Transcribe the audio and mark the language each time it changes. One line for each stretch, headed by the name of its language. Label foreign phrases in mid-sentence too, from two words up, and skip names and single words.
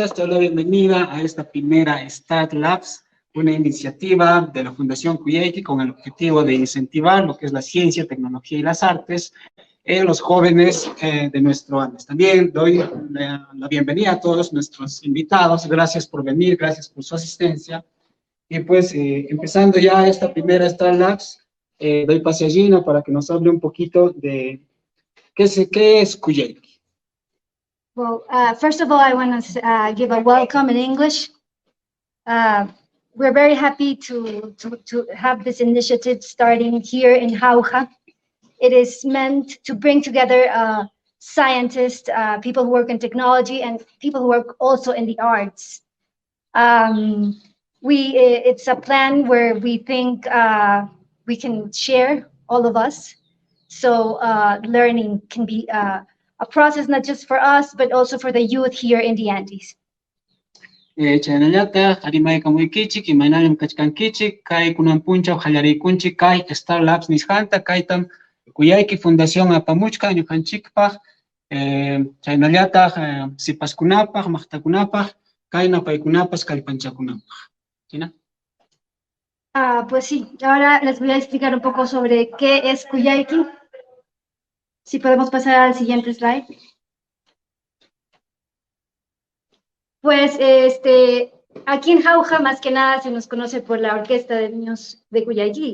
Spanish: Te doy la bienvenida a esta primera Start Labs, una iniciativa de la Fundación Cuyayqui con el objetivo de incentivar lo que es la ciencia, tecnología y las artes en los jóvenes de nuestro Andes. También doy la bienvenida a todos nuestros invitados. Gracias por venir, gracias por su asistencia. Y pues, empezando ya esta primera Start Labs, doy pase a Gina para que nos hable un poquito de qué es Cuyayqui.
English: Well, first of all, I want to give a welcome in English. We're very happy to have this initiative starting here in Jauja. It is meant to bring together scientists, people who work in technology, and people who work also in the arts. It's a plan where we think we can share, all of us, so learning can be a process not just for us, but also for the youth here in the Andes.
Quechua: Chaynallata, harimay kamuikichik, imaynallam kachkankichik, kay kunanpunchaw hallariykunchik, kay Star Labs nishanta, kaytam Cuyayqui Fundación apamuchka ñukanchikpaq, chaynallata sipaskunapaq, maqtakunapaq, kayna paykunapas kallpanchakunapaq.
Spanish: ¿China? Pues sí, ahora les voy a explicar un poco sobre qué es Cuyayqui. Si podemos pasar al siguiente slide. Pues aquí en Jauja más que nada se nos conoce por la Orquesta de Niños de Cuyayqui.